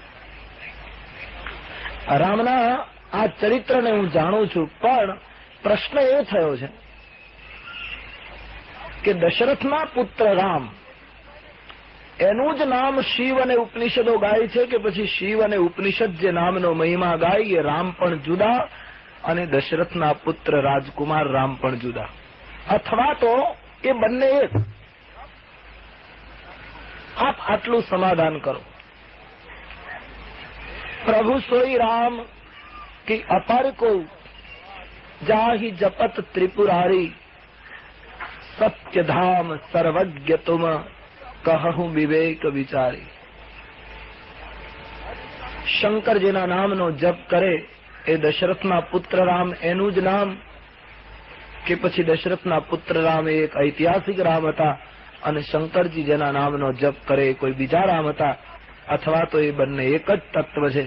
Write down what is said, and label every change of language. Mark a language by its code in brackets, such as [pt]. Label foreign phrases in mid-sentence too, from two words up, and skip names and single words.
[gu] રામના આ ચરિત્રને હું જાણું છું, પણ પ્રશ્ન એ થયો છે કે દશરથના પુત્ર રામ, એનું જ નામ શિવ અને ઉપનિષદો ગાય છે કે પછી શિવ અને ઉપનિષદ જે નામનો મહિમા ગાય એ રામ પણ જુદા અને દશરથના પુત્ર રાજકુમાર રામ પણ જુદા, અથવા તો એ બંને એક? આપ આટલું સમાધાન કરો. [awa] પ્રભુ સોઈ રામ कि अपर को जाहि जपत त्रिपुरारी, सत्य धाम सर्वज्ञ तुम कहूं विवेक विचारी. [gu] શંકરજીના નામનો જપ કરે એ દશરથના પુત્ર રામ એનું જ નામ કે પછી દશરથના પુત્ર રામ એ એક ઐતિહાસિક રામ હતા અને શંકરજી જેના નામનો જપ કરે એ કોઈ બીજા રામ હતા, અથવા તો એ બંને એક જ તત્વ છે?